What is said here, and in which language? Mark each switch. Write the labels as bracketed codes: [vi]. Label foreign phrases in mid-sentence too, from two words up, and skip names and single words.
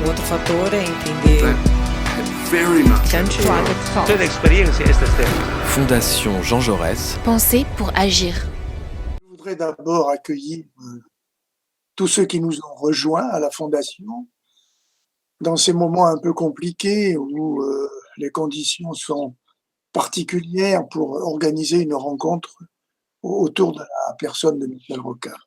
[en] fattore in quindi Very much. [it] Quelle experienza è questa? [fr] Fondation Jean Jaurès. Penser pour agir. Je voudrais d'abord accueillir tous ceux qui nous ont rejoints à la Fondation dans ces moments un peu compliqués où les conditions sont particulières pour organiser une rencontre autour de la personne de Michel Rocard.